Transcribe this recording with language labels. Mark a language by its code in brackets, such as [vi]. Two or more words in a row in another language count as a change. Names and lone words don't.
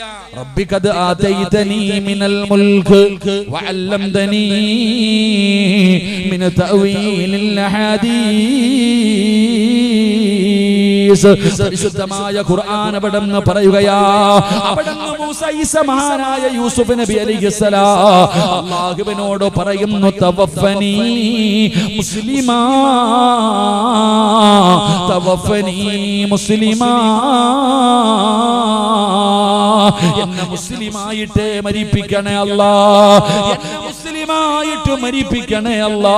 [ar] ربي قد آتيتني من الملك وعلمتني من تأويل الأحاديث. [ml] പരിശുദ്ധമായ ഖുർആൻ അവിടുന്ന് പറയുകയാ, അവിടുന്ന് മൂസ ഈസ മഹാനായ യൂസുഫ് നബി അലൈഹിസ്സലാം അല്ലാഹുവിനോട് പറയുന്നു, [ar] توفني مسلما, توفني مسلما, [ml] എന്നെ മുസ്ലിമായിട്ട് മരിപ്പിക്കണേ അല്ലാ, എന്നെ മുസ്ലിമായിട്ട് മരിപ്പിക്കണേ അല്ലാ.